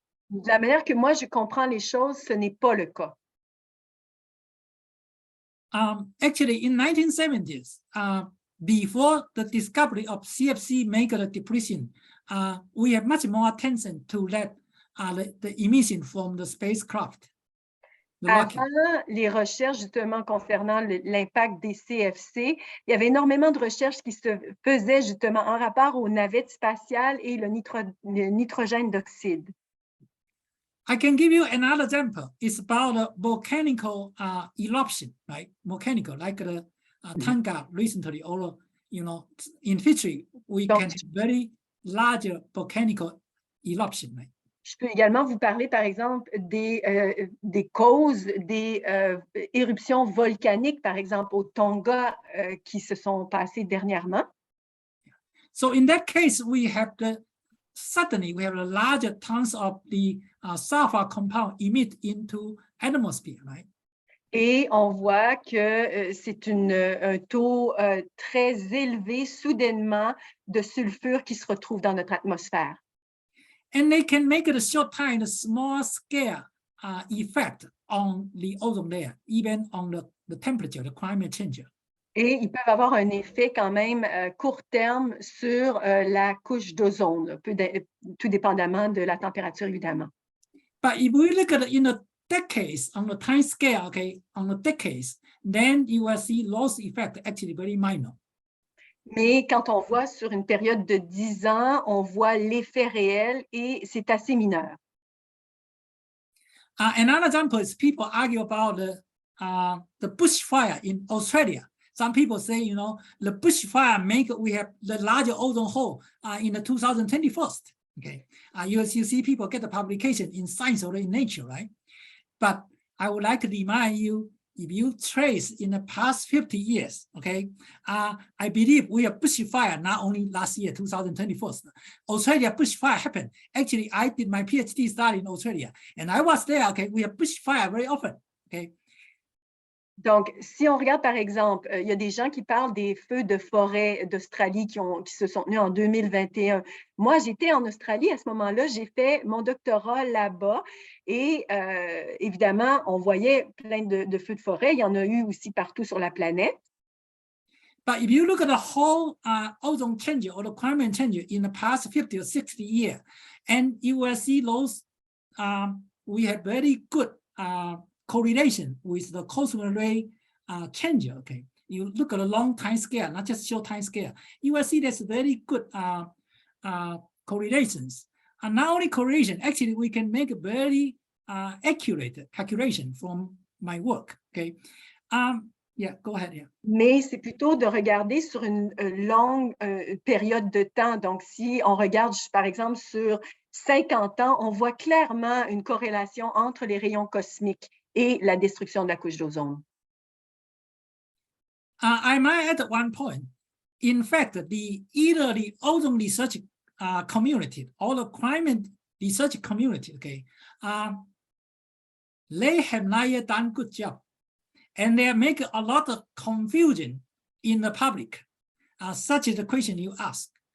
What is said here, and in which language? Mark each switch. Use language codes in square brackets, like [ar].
[fr] De la manière que moi, je comprends les choses, ce n'est pas le cas. [en] Actually, in 1970s, before the discovery of CFC maker depletion, we have much more attention to that the emission from the spacecraft. The rocket. [fr] Avant les recherches justement concernant l'impact des CFC, il y avait énormément de recherches qui se faisaient justement en rapport aux navettes spatiales et le nitrogène d'oxyde. [en] I can give you another example. It's about a volcanical eruption, right? Volcanical, like the Tonga recently, or in history, we [fr] Donc, [en] can have very large volcanical eruption, right? [fr] Je peux également vous parler, par exemple, des causes des éruptions volcaniques, par exemple au Tonga, qui se sont passées dernièrement. [en] So in that case, suddenly we have a larger tons of the sulfur compound emit into atmosphere, right? [fr] Et on voit que c'est un taux très élevé, soudainement, de sulfure qui se retrouve dans notre atmosphère. [en] And they can make it a short time, a small scale effect on the ozone layer, even on the temperature, the climate change. [fr] Et ils peuvent avoir un effet quand même court terme sur la couche d'ozone, tout dépendamment de la température, évidemment. [en] But if we look at it in the decades, on the time scale, okay, on the decades, then you will see loss effect actually very minor. [fr] Mais quand on voit sur une période de 10 ans, on voit l'effet réel et c'est assez mineur. [en] Another example is people argue about the bushfire in Australia. Some people say, the bushfire we have the larger ozone hole in the 2021st. Okay, you see people get the publication in Science or in Nature, right? But I would like to remind you, if you trace in the past 50 years, okay, I believe we have bushfire not only last year, 2021. Australia bushfire happened. Actually, I did my PhD study in Australia, and I was there. Okay, we have bushfire very often. Okay. [fr] Donc, si on regarde par exemple, il y a des gens qui parlent des feux de forêt d'Australie qui se sont tenus en 2021. Moi, j'étais en Australie à ce moment-là, j'ai fait mon doctorat là-bas et évidemment, on voyait plein de feux de forêt. Il y en a eu aussi partout sur la planète. [en] But if you look at the whole ozone change or the climate change in the past 50 or 60 years, and you will see those, we have very good correlation with the cosmic ray change. Okay, you look at a long time scale, not just short time scale. You will see there's very good correlations. And not only correlation, actually we can make a very accurate calculation from my work. Okay, yeah, go ahead. Yeah. [fr] Mais c'est plutôt de regarder sur une longue période de temps. Donc, si on regarde, par exemple, sur 50 ans, on voit clairement une corrélation entre les rayons cosmiques et la destruction de la couche d'ozone. [en] I might add one point. In fact, either the ozone research community or the climate research community, okay, they have not yet done a good job. And they make a lot of confusion in the public, such as the question you ask.